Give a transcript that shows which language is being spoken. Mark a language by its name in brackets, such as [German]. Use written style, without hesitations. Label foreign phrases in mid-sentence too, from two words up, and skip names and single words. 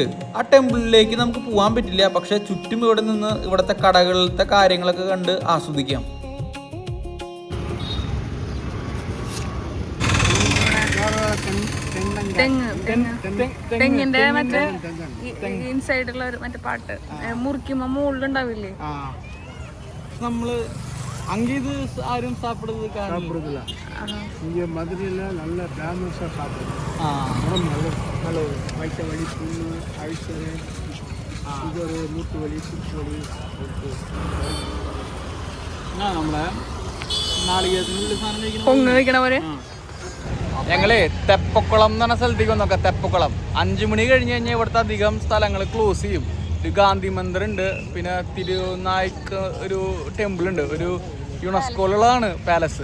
[Malayalam] ആ ടെമ്പിളിലേക്ക് നമുക്ക് പോകാൻ പറ്റില്ല, പക്ഷെ ചുറ്റും ഇവിടെ നിന്ന് ഇവിടുത്തെ കടകളിലത്തെ കാര്യങ്ങളൊക്കെ കണ്ട് ആസ്വദിക്കാം. തെങ്ങിന്റെ മറ്റേ ഇൻസൈഡുള്ള ഒരു മറ്റേ പാട്ട് മുറിക്കുമ്പോ മുകളിലുണ്ടാവില്ലേ? [Tamil] നമ്മള് அங்கே இது யாரும் சாப்பிடுறதில்ல. இங்கே மதுரையில் நல்ல ஃபேமஸாக சாப்பிடுவோம். நல்ல வயிற்று வலி, புண்ணு, அல்சரு, சுகரு, மூட்டு வலி, சுற்று வலி [Malayalam] നമ്മളെ പൊങ്ങ് വയ്ക്കണവര്. ഞങ്ങള് തെപ്പക്കുളം എന്ന് പറഞ്ഞ സ്ഥലത്തേക്ക് വന്നോക്കാം. തെപ്പക്കുളം 5 മണി കഴിഞ്ഞ് കഴിഞ്ഞാൽ ഇവിടുത്തെ അധികം സ്ഥലങ്ങൾ ക്ലോസ് ചെയ്യും. ഒരു ഗാന്ധി മന്ദിർ ഉണ്ട്, പിന്നെ തിരുനായ്ക്ക് ഒരു ടെമ്പിൾ ഉണ്ട്, ഒരു യുനെസ്കോയിലുള്ളതാണ് പാലസ്.